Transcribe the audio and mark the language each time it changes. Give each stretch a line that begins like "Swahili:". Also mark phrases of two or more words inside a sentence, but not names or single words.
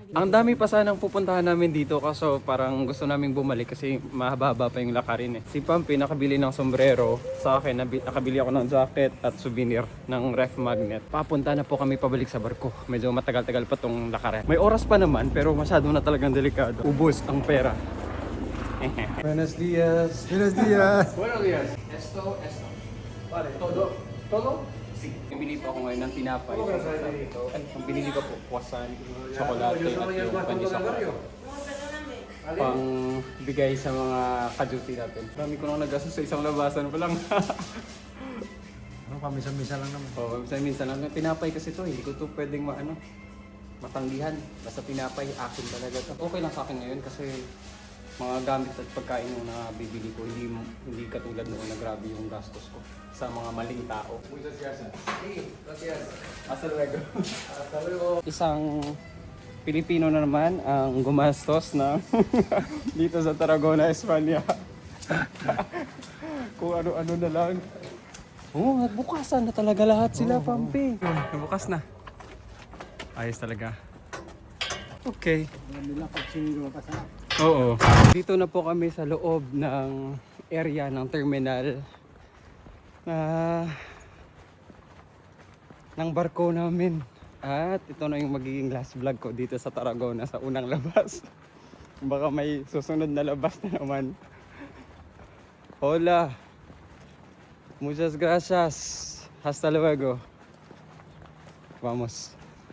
Filipino: Ang dami pa sanang pupuntahan namin dito kaso parang gusto naming bumalik kasi mahaba pa yung lakarin eh. Si Pampi nakabili ng sombrero, sa akin nakabili ako ng jacket at souvenir ng
English: ref magnet.
Filipino: Papunta na po kami pabalik sa barko. Medyo matagal-tagal pa tong lakarin. May oras pa naman pero masyado na talagang delikado. Ubos ang pera.
Spanish: Buenos dias. Buenos dias. Buenos dias. Esto. Vale, todo. Todo? Si.
Filipino: Bumili po ako ngayon ng tinapay. Ang binili ko po, croissant, chocolate at yung pandesal. Pang bigay sa mga ka-duty natin. Marami ko nang nagastos sa isang labasan pa lang. Pamisa-misa lang naman. Minsan lang. Tinapay kasi to, hindi ko to pwedeng matanggihan. Basta tinapay, akin talaga to. Okay lang sa akin ngayon kasi mga gamit at pagkain yung nabibili ko, hindi katulad noon na grabe yung gastos ko sa mga maling tao.
Spanish: Hasta luego.
Filipino: Isang Pilipino na naman ang gumastos na dito sa Tarragona, Espanya. Kung ano-ano na lang. Nagbukasan na talaga lahat sila, Pampi. Nabukas na. Ayos talaga. Okay. Oo. Dito na po kami sa loob ng area ng terminal ng barko namin. At ito na yung magiging last vlog ko dito sa Tarragona sa unang labas. Baka may susunod na labas na naman.
Spanish: Hola. Muchas gracias. Hasta luego. Vamos.